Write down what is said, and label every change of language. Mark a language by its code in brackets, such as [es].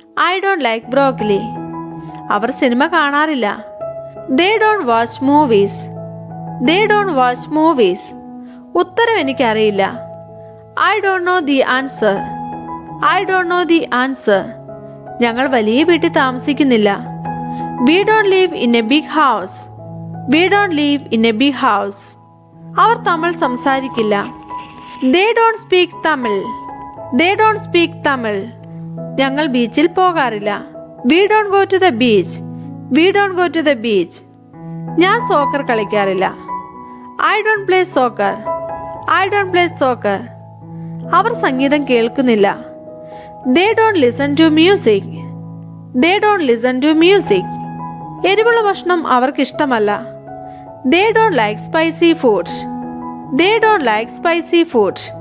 [en] I don't like broccoli. [ml] Our cinema കാണാറില്ല. [en] They don't watch movies. They don't watch movies. [ml] ഉത്തരം എനിക്കറിയില്ല. [en] I don't know the answer. I don't know the answer. [ml] ഞങ്ങൾ വലിയ വീട്ടിൽ താമസിക്കുന്നില്ല. [en] We don't live in a big house. We don't live in a big house. [ml] അവർ തമിഴ് സംസാരിക്കില്ല. [en] They don't speak Tamil. They don't speak Tamil. [ml] ഞങ്ങൾ ബീച്ചിൽ പോകാറില്ല. [en] We don't go to the beach. We don't go to the beach. [ml] ഞാൻ soccer കളിക്കാറില്ല. [en] I don't play soccer. I don't play soccer. [ml] അവർ സംഗീതം കേൾക്കുന്നില്ല. [en] They don't listen to music. They don't listen to music. [ml] എരിവുള്ള ഭക്ഷണം അവർക്ക് ഇഷ്ടമല്ല. [en] They don't like spicy food. They don't like spicy food.